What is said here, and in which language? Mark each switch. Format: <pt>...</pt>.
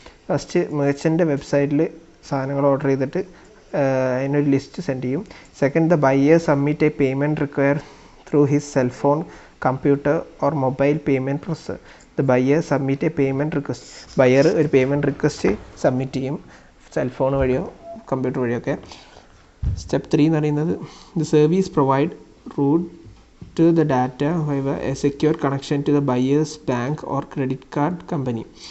<ml>First merchant വെബ്സൈറ്റിൽ സാധനങ്ങൾ order ചെയ്തിട്ട് അതിനൊരു ലിസ്റ്റ് സെൻഡ് ചെയ്യും.</ml> <en>Second, the buyer submit a payment required through his cell phone, computer or mobile payment processor. The buyer submit a payment request.</en> <ml>Buyer ഒരു payment request submit ചെയ്യും, cellphone വഴിയോ computer വഴിയോ ഒക്കെ.</ml> <en>step 3</en> <ml>എന്ന് പറയുന്നത്</ml> <en>The service provide route to the data via a secure connection to the buyer's bank or credit card company.</en>